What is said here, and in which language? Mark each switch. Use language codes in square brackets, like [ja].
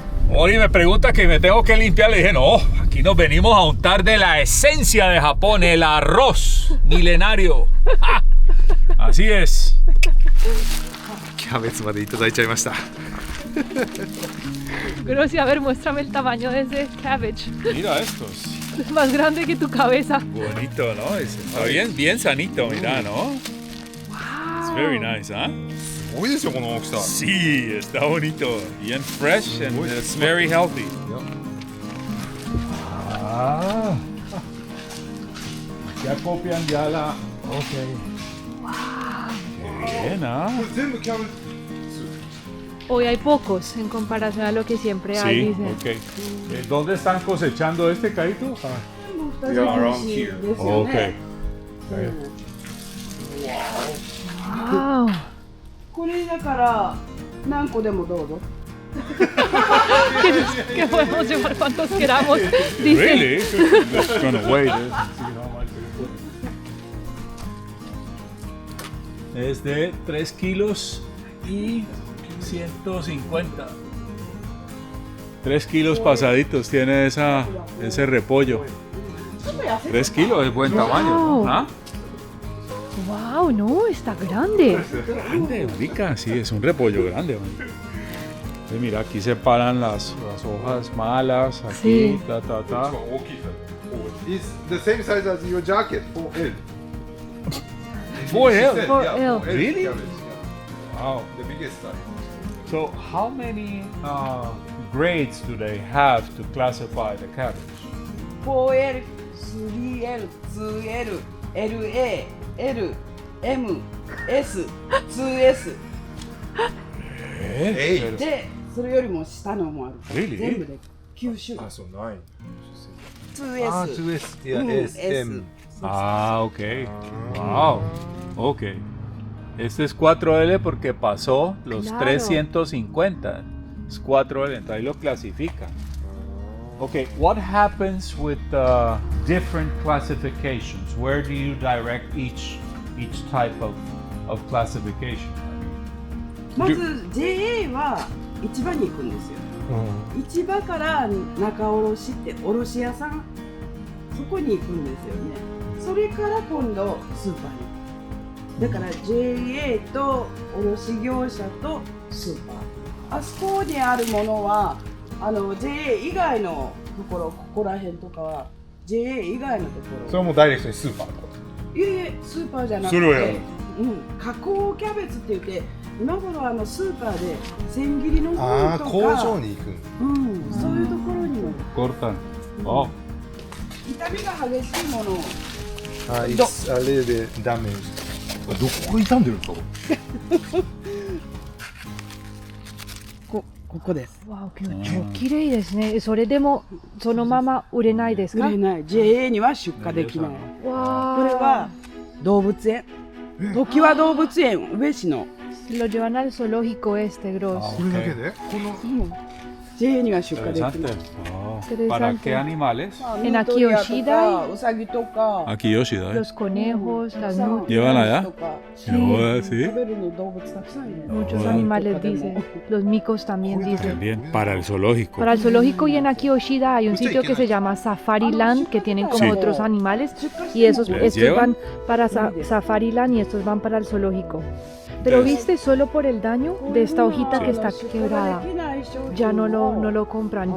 [es] Ori me pregunta que me tengo que limpiar. Le dije, no, aquí nos venimos a untar de la esencia de Japón, el arroz milenario. ¡Ah! Así es. [ja] キャベツまでいただいちゃいました。 [es] Grosia, a ver, muéstrame el tamaño de ese cabbage. Mira estos. Es más grande que tu cabeza. Bonito, ¿no? Está bien, bien sanito, mira, ¿no? [en] It's very nice, ¿ah? [ja] すごいですよこの大きさ。 [es] Sí, está bonito. [en] Bien fresh and it's very healthy. Ah. [es] Ya copian ya la... Ok. Qué bien, ¿ah? [ja] これ全部キャベツ。 [es] Hoy hay pocos en comparación a lo que siempre hay, Sí, dicen. ok. ¿Dónde están cosechando este, Kaito? [en] Yeah, around here. Ok. Wow. [ja] これだから何個でもどうぞ。 [es] Que podemos llevar cuantos queramos, dicen. [en] Really? Let's gonna wait and see how much it is. [es] Es de 3 kilos y 150. 3 kilos pasaditos tiene ese repollo. 3 kilos es buen tamaño. Wow. ¿Ah? Wow, no, está grande. Grande, rica, sí, es un repollo grande. Man. Entonces, mira, aquí separan las hojas malas, aquí, Sí. ta, ta, ta. [ja] 大きいさ。 [en] It's the same size as your jacket. 4L. 4L? 4L. Really? Cabbage. Wow. The biggest size. So, how many grades do they have to classify the cabbage? 4L、3L、2L、LA、L、M、S、2S え [ja] で、それよりも下のもある。 [en] Really? [ja] 全部で9種類。あ、そう、9. 2S。 [en] Ah, 2S. Yeah, うん S, M. Ah, ok. Wow. Ok. [es] Este es 4L porque pasó los Claro. 350. Es 4L, entonces ahí lo clasifican. [en] Okay, what happens with different classifications? Where do you direct each type of classification? [ja] まず JA は市場に行くんですよ。市場から仲卸って卸屋さん、そこに行くんですよね。それから今度スーパーに。だから JA と卸業者とスーパー。あそこにあるものはJA 以外のところ、ここら辺とかは JA 以外のところ。それもダイレクトにスーパーのこと。いえいえ、スーパーじゃなくそれはやるて、加工キャベツって言って今頃スーパーで千切りのああ、分とか、工場に行くんだ。そういうところにも [es] Cortan. Oh. [ja] 傷みが激しいものを [en] あ、it's a little bit damaged. [ja] どこが傷んでるんですか？ここです。 Wow, qué kirei desu ne. それでもそのまま売れないですか？売れない。 JA には出荷できない。わこれは動物園。常盤動物園宇部市の [es] Lo llevan al zoológico este, Gross. [ja] これだけで？この JA には出荷できない。 [es] Interesante. Oh. ¿Para Interesante. qué animales? En Akiyoshida [ja] ウサギとか、 [es] Aquí Yoshida. Los conejos, las nubes, ¿Llevan allá? [ja] とか [es] ¿Sí? [ja] 食べるの動物たくさんいる。 [es] muchos animales dicen. Los micos también dicen. También para el zoológico. Para el zoológico y en Akiyoshida hay un sitio que se llama Safari Land, que tienen como otros animales, y estos ¿Les estos llevan? van para Safari Land y estos van para el zoológico. Pero viste, solo por el daño de esta hojita que está quebrada, ya no lo compran.